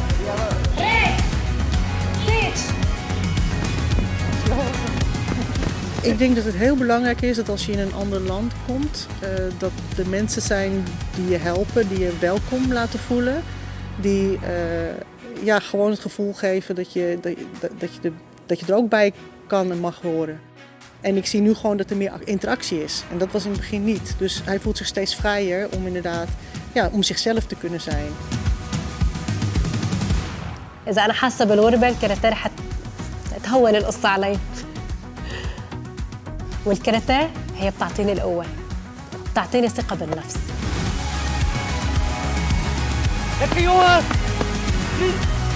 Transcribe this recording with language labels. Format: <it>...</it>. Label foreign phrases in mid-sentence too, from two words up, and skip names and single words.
<nl>Ik denk dat het heel belangrijk is dat als je in een ander land komt, dat er mensen zijn die je helpen, die je welkom laten voelen. Die gewoon het gevoel geven dat je er ook bij kan en mag horen. En ik zie nu gewoon dat er meer interactie is. En dat was in het begin niet. Dus hij voelt zich steeds vrijer om inderdaad, om zichzelf te kunnen zijn.</nl> <ar>إذا أنا حاسة بالغربة الكاراتيه رح تهون القصة علي. والكاراتيه هي بتعطيني القوة، بتعطيني ثقة بالنفس.</ar> <nl>Lekker jongen!</nl>